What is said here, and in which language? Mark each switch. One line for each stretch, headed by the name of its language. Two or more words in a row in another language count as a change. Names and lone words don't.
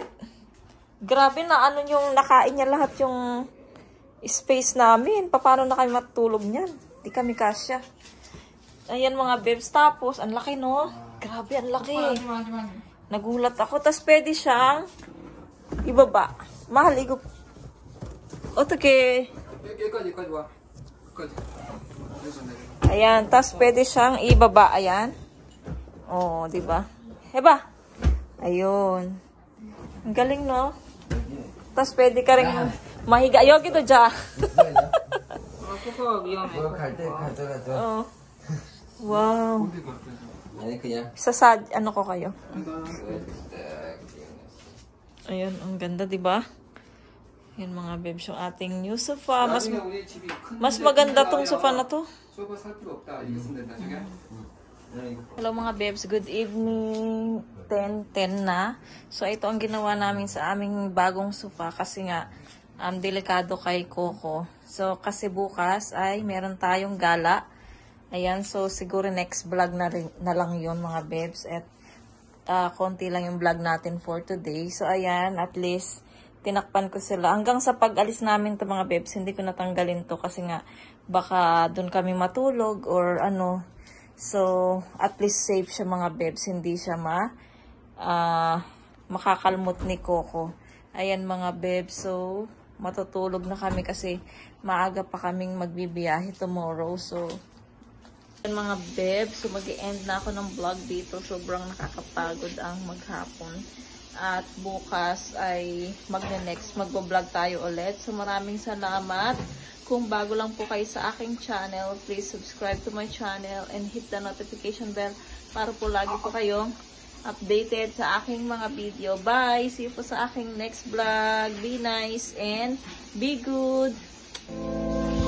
Filipino: Grabe na ano yung nakain niya lahat yung space namin. Paano na kami matulog niyan? Di kami kasya. Ayan mga bebs. Tapos, ang laki no? Grabe, ang laki. Nagulat ako. Tapos pwede siyang ibaba. Mahal, Otoke.
Korean: 여기까지 와. 여기까지.
Filipino: Ayan, tas pwede siyang ibaba, ayan. Oh, 'di ba? Heba. Ayun. Ang galing, no? Tas pwede ka ring mahiga. Yogi to ja.
Korean: 그거 위험해. 뭐 갈때 가져가죠.
English: Oh. Wow.
Korean: 아니 그냥
Filipino: Ano ko kayo? Ayun, ang ganda, 'di ba? Yan mga bebs, yung ating
English: new sofa.
Filipino: Mas maganda tong sofa na to.
Korean: 소파 살 필요 없다. 이거 쓰면 된다. 저게.
English: Hello
Filipino: mga bebs,
English: good evening.
Filipino: 10 na. So ito ang ginawa namin sa aming bagong sofa kasi nga delikado kay Coco. So kasi bukas ay meron tayong gala. Ayan, so siguro
English: next vlog
Filipino: na lang yun mga bebs. At konti lang yung vlog natin
English: for today.
Filipino: So ayan, at least tinakpan ko sila. Hanggang sa pag-alis namin to mga bebs, hindi ko natanggalin to kasi nga baka dun kami matulog or ano. So, at least safe siya mga bebs. Hindi siya makakalmot ni Coco. Ayan mga bebs. So, matutulog na kami kasi maaga pa kaming magbibiyahe tomorrow. So, ayan mga bebs. So, mag-i-end na ako ng vlog dito. Sobrang nakakapagod ang maghapon. At bukas ay magbo-vlog tayo ulit. So maraming salamat. Kung bago lang po kayo sa aking channel,
English: please subscribe to my channel and hit the notification bell
Filipino: para po lagi po kayong updated sa aking mga video. Bye!
English: See you
Filipino: po sa aking
English: next vlog. Be nice and be good!